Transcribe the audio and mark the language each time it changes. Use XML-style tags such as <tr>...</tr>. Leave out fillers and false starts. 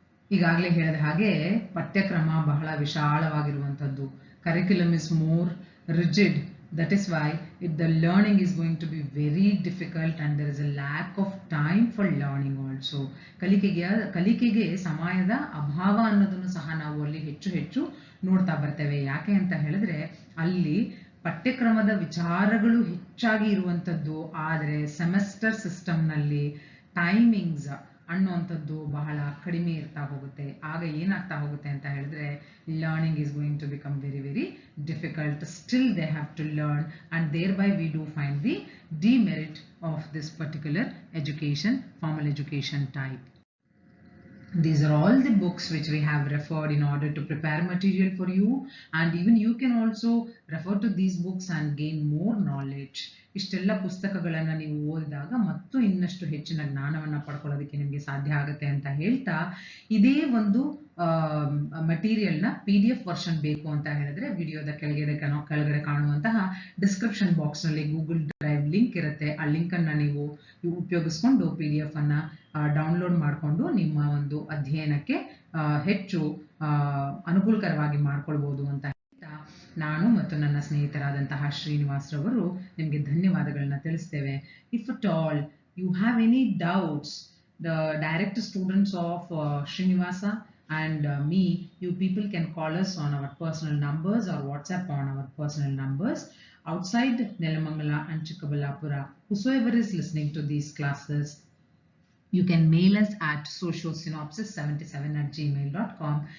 <kn>ಈಗಾಗಲೇ ಹೇಳಿದ ಹಾಗೆ ಪಠ್ಯಕ್ರಮ ಬಹಳ ವಿಶಾಲವಾಗಿರುವಂಥದ್ದು.</kn> <en>Curriculum is more rigid. That is why the learning is going to be very difficult and there is a lack of time for learning also.</en> <kn>ಕಲಿಕೆಗೆ ಸಮಯದ ಅಭಾವ ಅನ್ನೋದನ್ನು ಸಹ ನಾವು ಅಲ್ಲಿ ಹೆಚ್ಚು ನೋಡ್ತಾ ಬರ್ತೇವೆ. ಯಾಕೆ ಅಂತ ಹೇಳಿದ್ರೆ, ಅಲ್ಲಿ ಪಠ್ಯಕ್ರಮದ ವಿಚಾರಗಳು ಹೆಚ್ಚಾಗಿ ಇರುವಂಥದ್ದು, ಆದರೆ ಸೆಮೆಸ್ಟರ್ ಸಿಸ್ಟಮ್ನಲ್ಲಿ ಟೈಮಿಂಗ್ಸ್ ಅನ್ನುವಂಥದ್ದು ಬಹಳ ಕಡಿಮೆ ಇರ್ತಾ ಹೋಗುತ್ತೆ. ಆಗ ಏನಾಗ್ತಾ ಹೋಗುತ್ತೆ ಅಂತ ಹೇಳಿದ್ರೆ,</kn> <en>Learning is going to become very very difficult. Still they have to learn and thereby we do find the demerit of this particular education, formal education type. These are all the books which we have referred in order to prepare material for you, and even you can also refer to these books and gain more knowledge.</en> <kn>ಇಷ್ಟೆಲ್ಲ ಪುಸ್ತಕಗಳನ್ನು ನೀವು ಓದಿದಾಗ ಮತ್ತು ಇನ್ನಷ್ಟು ಹೆಚ್ಚಿನ ಜ್ಞಾನವನ್ನು ಪಡ್ಕೊಳ್ಳೋದಕ್ಕೆ ನಿಮಗೆ ಸಾಧ್ಯ ಆಗುತ್ತೆ ಅಂತ ಹೇಳ್ತಾ, ಇದೇ ಒಂದು ಮಟೀರಿಯಲ್ನ PDF ವರ್ಷನ್ ಬೇಕು ಅಂತ ಹೇಳಿದ್ರೆ ವಿಡಿಯೋದ ಕೆಳಗಡೆ ಕಾಣುವಂತಹ ಡಿಸ್ಕ್ರಿಪ್ಷನ್ ಬಾಕ್ಸ್ನಲ್ಲಿ ಗೂಗಲ್ ಡ್ರೈವ್ ಲಿಂಕ್ ಇರುತ್ತೆ. ಆ ಲಿಂಕನ್ನು ನೀವು ಉಪಯೋಗಿಸ್ಕೊಂಡು PDF ಅನ್ನು ಡೌನ್ಲೋಡ್ ಮಾಡಿಕೊಂಡು ನಿಮ್ಮ ಒಂದು ಅಧ್ಯಯನಕ್ಕೆ ಹೆಚ್ಚು ಅನುಕೂಲಕರವಾಗಿ ಮಾಡ್ಕೊಳ್ಬೋದು ಅಂತ ಹೇಳ್ತಾ, ನಾನು ಮತ್ತು ನನ್ನ ಸ್ನೇಹಿತರಾದಂತಹ ಶ್ರೀನಿವಾಸ್ ರವರು ನಿಮಗೆ ಧನ್ಯವಾದಗಳನ್ನ ತಿಳಿಸ್ತೇವೆ.</kn> <en>If at all you have any doubts, the direct students of Srinivasa and me, you people can call us on our personal numbers or WhatsApp on our personal numbers. Outside Nelamangala and Chikkaballapura, whosoever is listening to these classes, you can mail us at sociosynopsis77@gmail.com.</en>